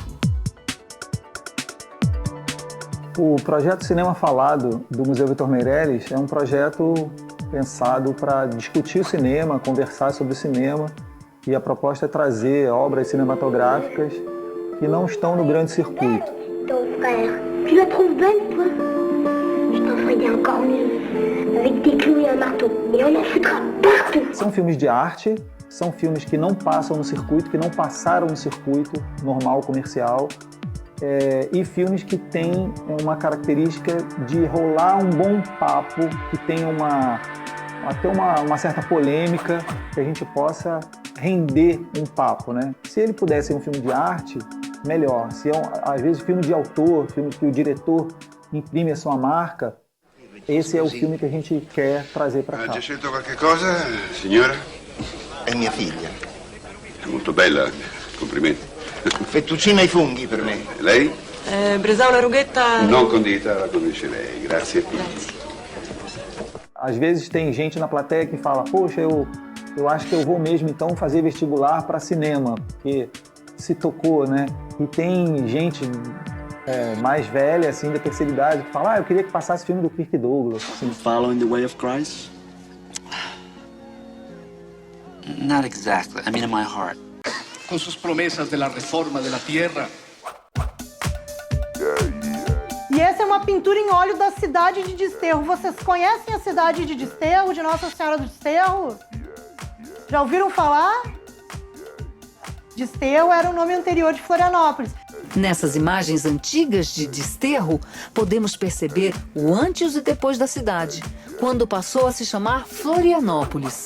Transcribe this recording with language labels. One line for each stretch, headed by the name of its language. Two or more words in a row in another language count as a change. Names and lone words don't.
Portuguese: O projeto Cinema Falado do Museu Vitor Meirelles é um projeto pensado para discutir o cinema, conversar sobre o cinema, e a proposta é trazer obras cinematográficas que não estão no grande circuito.
French: frère. Tu la trouves belle, toi? Je t'en ferai des encore mieux. Avec des clous et un marteau. Et on en foutra partout.
Portuguese: São filmes de arte, são filmes que não passam no circuito, que não passaram no circuito normal, comercial, e filmes que têm uma característica de rolar um bom papo, que tem até uma certa polêmica, que a gente possa render um papo, né? Se ele pudesse ser um filme de arte, melhor. Se às vezes filme de autor, filme que o diretor imprime a sua marca, esse é o filme que a gente quer trazer para cá.
Italian: Ha già scelto qualche cosa, signora? È mia figlia. È molto bella, complimenti. Fettuccine ai funghi per me. Lei? Bresaola Rughetta. Non condita, la condisce lei. Grazie.
Portuguese: Às vezes tem gente na plateia que fala, poxa, eu acho que eu vou mesmo então fazer vestibular para cinema, porque se tocou, né? E tem gente mais velha, assim, da terceira idade, que fala, eu queria que passasse filme do Kirk Douglas. Assim.
English: Following the way of Christ? Not exactly. I mean, in my heart.
Spanish: Con sus promesas de la reforma de la tierra.
Portuguese: E essa é uma pintura em óleo da cidade de Desterro. Vocês conhecem a cidade de Desterro, de Nossa Senhora do Desterro? Já ouviram falar? Desterro era o nome anterior de Florianópolis. Nessas imagens antigas de Desterro, podemos perceber o antes e depois da cidade, quando passou a se chamar Florianópolis.